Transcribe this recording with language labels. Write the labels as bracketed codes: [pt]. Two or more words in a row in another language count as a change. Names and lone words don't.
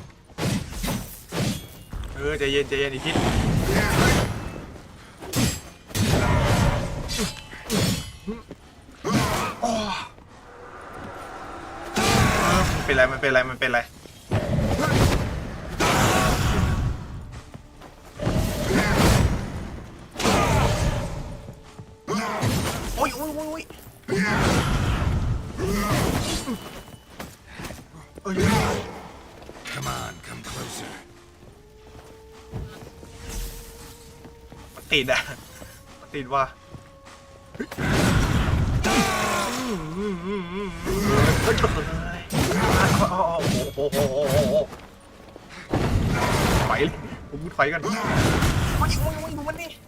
[th] เลยใจเย็นอีกทีมันเป็นไรโอ้ย [en] Come on, come closer. [th] ติดว่ะไฟเลยผมมุดไฟกันโอ้ยดูมันนี่